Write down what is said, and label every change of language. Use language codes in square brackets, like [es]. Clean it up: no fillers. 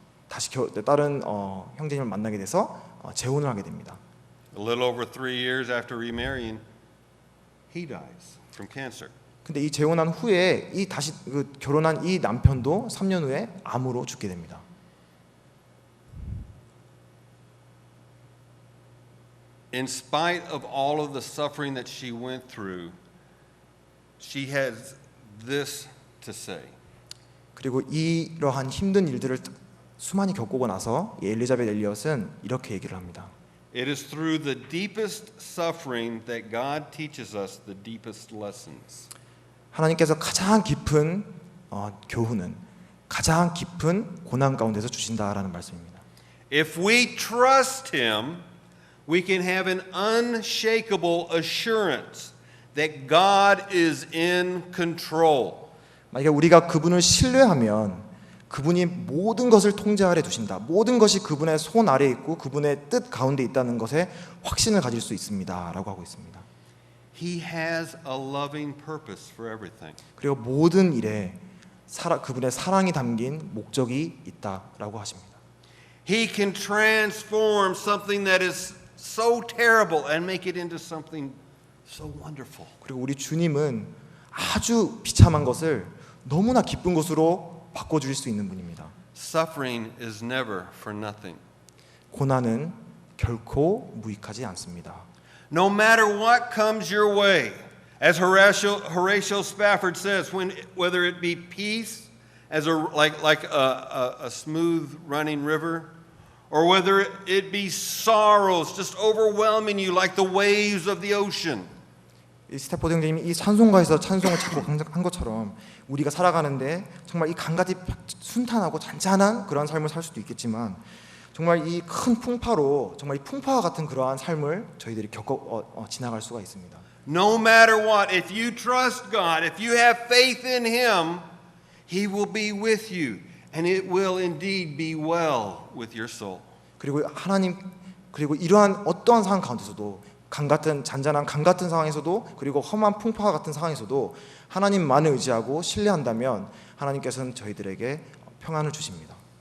[ko] 다시 다른 형제님을 만나게 돼서 재혼을 하게 됩니다. [en] A little over 3 years after remarrying, he dies from cancer. [ko] 근데 이 재혼한 후에 이 다시 결혼한 이 남편도 3년 후에 암으로 죽게 됩니다. [en] In spite of all of the suffering that she went through, she has this to say. [ko] 그리고 이러한 힘든 일들을 수많이 겪고 나서 이 엘리자벳 엘리엇은 이렇게 얘기를 합니다. [en] It is through the deepest suffering that God teaches us the deepest lessons. [ko] 하나님께서 가장 깊은 교훈은 가장 깊은 고난 가운데서 주신다라는 말씀입니다. [en] If we trust Him, we can have an unshakable assurance that God is in control. [ko] 만약에 우리가 그분을 신뢰하면 그분이 모든 것을 통제 아래 두신다. 모든 것이 그분의 손 아래 있고 그분의 뜻 가운데 있다는 것에 확신을 가질 수 있습니다라고 하고 있습니다. [en] He has a loving purpose for everything. [ko] 그리고 모든 일에 그분의 사랑이 담긴 목적이 있다라고 하십니다. [en] He can transform something that is so terrible and make it into something so wonderful. [ko] 그리고 우리 주님은 아주 비참한 것을 너무나 기쁜 것으로 바꿔주실 수 있는 분입니다. [en] Suffering is never for nothing. [ko] 고난은 결코 무익하지 않습니다. [en] No matter what comes your way, as Horatio Spafford says, whether it be peace, as like a smooth running river, or whether it be sorrows just overwhelming you like the waves of the ocean. [ko] 이 스태포드 형제님이 이 찬송가에서 찬송을 자꾸 한 것처럼 우리가 살아가는데 정말 이 강같이 순탄하고 잔잔한 그런 삶을 살 수도 있겠지만 정말 이 큰 풍파로 정말 이 풍파와 같은 그러한 삶을 저희들이 겪어 지나갈 수가 있습니다. [en] No matter what, if you trust God, if you have faith in Him, He will be with you, and it will indeed be well with your soul. [ko] 그리고 그리고 이러한 어떠한 상황 가운데서도 잔잔한 강 같은 상황에서도 그리고 험한 풍파와 같은 상황에서도 하나님만을 의지하고 신뢰한다면 하나님께서는 저희들에게 평안을 주십니다.